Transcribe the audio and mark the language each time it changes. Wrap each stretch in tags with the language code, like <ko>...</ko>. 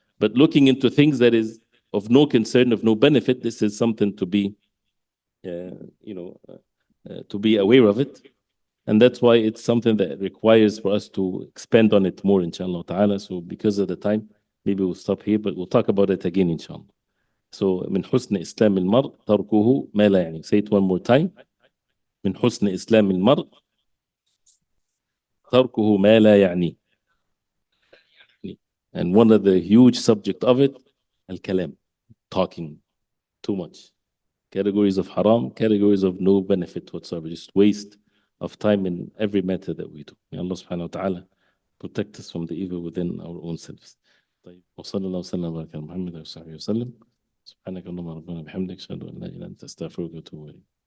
<en>But looking into things that is of no concern, of no benefit, this is something to be, to be aware of it. And that's why it's something that requires for us to expand on it more, inshallah ta'ala. So because of the time, maybe we'll stop here, but we'll talk about it again, inshallah. So</en> <ar>من حسن إسلام المرء تركه ما لا يعني.</ar> <en>Say it one more time.</en> <ar>من حسن إسلام المرء تركه ما لا يعني.</ar> <en>And one of the huge subject of it, الكلام, talking too much. Categories of haram, categories of no benefit whatsoever, just waste of time in every matter that we do. May Allah subhanahu wa ta'ala protect us from the evil within our own selves.</en> <ar>طيب وصلى الله وسلم وبارك على محمد وصحبه وسلم. سبحانك اللهم ربنا بحمدك اشهد ان لا اله الا انت استغفرك واتوب اليك.</ar>